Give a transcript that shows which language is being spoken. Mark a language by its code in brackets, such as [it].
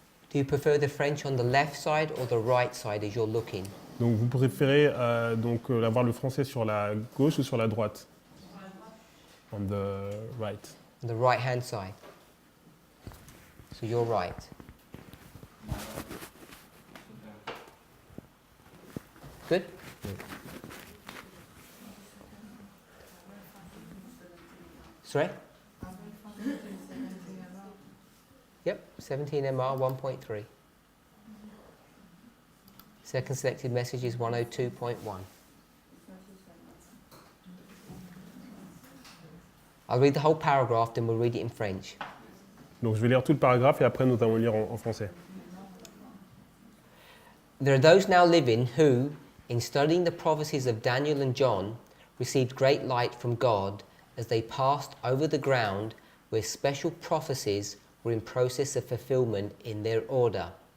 [en] do you prefer the French on the left side or the right side as you're looking? [fr] Donc vous préférez avoir le français sur la gauche ou sur la droite? [en] On the right. The right hand side. So you're right. Good? Sorry? Yep, 17 MR 1.3. Second selected message is 102.1. I'll read the whole paragraph, then we'll read it in French. [fr] Donc je vais lire tout le paragraphe et après nous allons lire en français. [en] There are those now living who, in studying the prophecies of Daniel and John, received great light from God as they passed over the ground where special prophecies were in process of fulfillment in their order.